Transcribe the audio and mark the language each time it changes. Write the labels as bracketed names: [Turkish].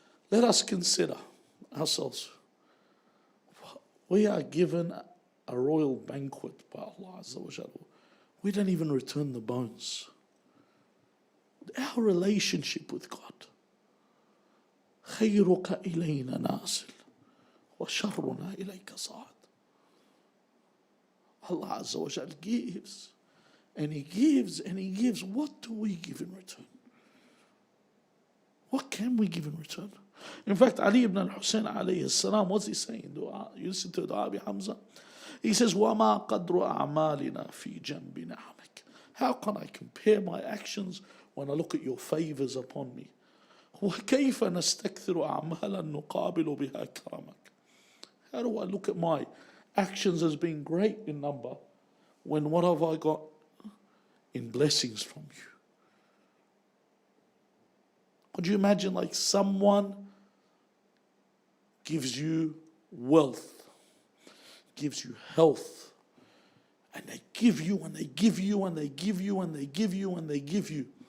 [English] Let us consider ourselves. We are given a royal banquet by Allah Azza wa Jalla. We don't even return the bones. Our relationship with God. [Arabic] خيرك إلينا ناصل وشرنا إليك صاعد. [English] Allah Azza wa Jalla gives and He gives and He gives. What do we give in return? What can we give in return? In fact, Ali ibn al-Hussein alayhi salam, what's he saying? You listen to Dua Abi Hamza. He says, [Arabic] وَمَا قَدْرُ أَعْمَالِنَا فِي جَنْبِ نَعْمِكَ. [English] How can I compare my actions when I look at your favors upon me. [Arabic] وكيف نستكثر أعمالا نقابل بها كرمك. [English] How do I look at my actions as being great in number when what have I got in blessings from you? Could you imagine like someone gives you wealth, gives you health, and they give you and they give you and they give you and they give you and they give you.